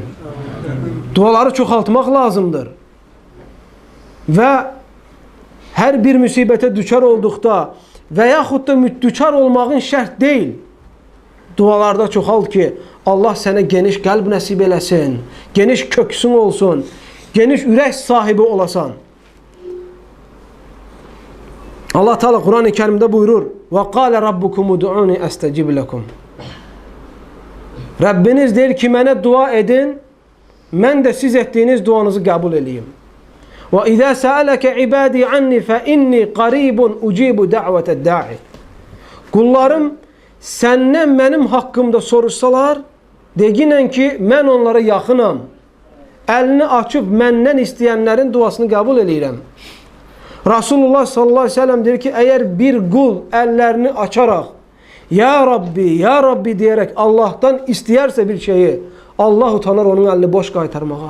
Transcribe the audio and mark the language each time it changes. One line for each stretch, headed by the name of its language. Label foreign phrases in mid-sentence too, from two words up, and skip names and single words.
Azerbaijani: Duaları çoxaltmaq lazımdır. Və hər bir müsibətə düçar olduqda və yaxud da düçar olmağın şərt deyil. Dualarda çoxalt ki, Allah sənə geniş qəlb nəsib eləsin, geniş köksün olsun, geniş ürək sahibi olasan. Allah Teala Quran-ı Kerimdə buyurur,
Arabic: وَقَالَ رَبُّكُمُ دُعُونِ أَسْتَجِبْ لَكُمْ.
Azerbaijani: Rəbbiniz deyir ki, mənə dua edin, mən də siz etdiyiniz duanızı qəbul edeyim.
Arabic: وَإِذَا سَأَلَكَ عِبَادِي عَنِّي فَإِنِّي قَرِيبٌ أُجِيبُ دَعْوَةَ الدَّاعِ.
Azerbaijani: Qullarım səndən mənim haqqımda soruşsalar, deginən ki, mən onlara yaxınam. Əlini açıb məndən istəyənlərin duasını qəbul edirəm. Rasulullah
Arabic: صلى الله عليه وسلم
Azerbaijani: deyir ki, əgər bir qul əllərini açaraq,
Arabic: يا ربي يا ربي
Azerbaijani: deyərək Allahdan istəyərsə bir şeyi, Allah utanır onun əlini boş qaytarmağa.